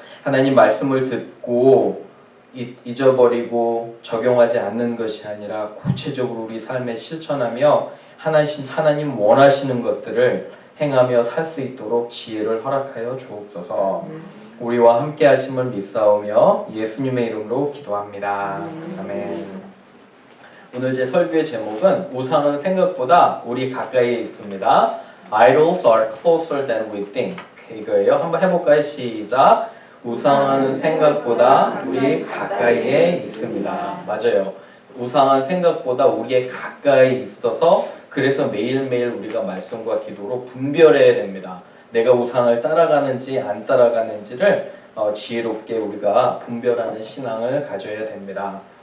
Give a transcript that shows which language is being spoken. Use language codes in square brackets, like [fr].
[ko] 하나님 말씀을 듣고 잊어버리고 적용하지 않는 것이 아니라 구체적으로 우리 삶에 실천하며 하나님 원하시는 것들을 행하며 살 수 있도록 지혜를 허락하여 주옵소서. 우리와 함께 하심을 믿사오며 예수님의 이름으로 기도합니다. 아멘. 오늘 제 설교의 제목은 우상은 생각보다 우리 가까이에 있습니다. [en] Idols are closer than we think. [ko] 이거예요. 한번 해볼까요? 시작. 우상은 생각보다 우리 가까이에 있습니다. 맞아요. 우상은 생각보다 우리의 가까이 있어서 그래서 매일매일 우리가 말씀과 기도로 분별해야 됩니다. 내가 우상을 따라가는지 안 따라가는지를 지혜롭게 우리가 분별하는 신앙을 가져야 됩니다.